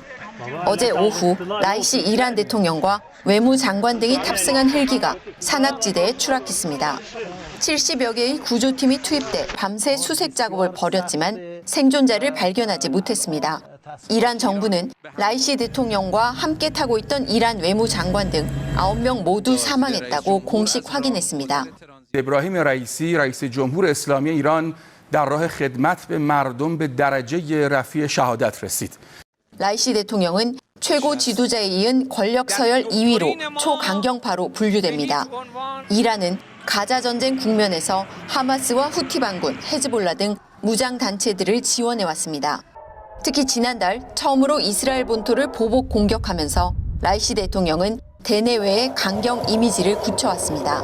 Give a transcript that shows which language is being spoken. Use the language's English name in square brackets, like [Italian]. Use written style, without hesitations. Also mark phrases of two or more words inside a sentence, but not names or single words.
[Korean] 어제 오후 라이시 이란 대통령과 외무장관 등이 탑승한 헬기가 산악지대에 추락했습니다. 70여 개의 구조팀이 투입돼 밤새 수색 작업을 벌였지만 생존자를 발견하지 못했습니다. 이란 정부는 라이시 대통령과 함께 타고 있던 이란 외무장관 등 9명 모두 사망했다고 공식 확인했습니다. [Persian] ابراهیم رئیسی رئیس جمهور اسلامی ایران در راه خدمت به مردم به درجه رفیع شهادت رسید. [Korean] 라이시 대통령은 최고 지도자에 이은 권력 서열 2위로 초강경파로 분류됩니다. 이란은 가자 전쟁 국면에서 하마스와 후티 반군, 헤즈볼라 등 무장 단체들을 지원해왔습니다. 특히 지난달 처음으로 이스라엘 본토를 보복 공격하면서 라이시 대통령은 대내외의 강경 이미지를 굳혀왔습니다.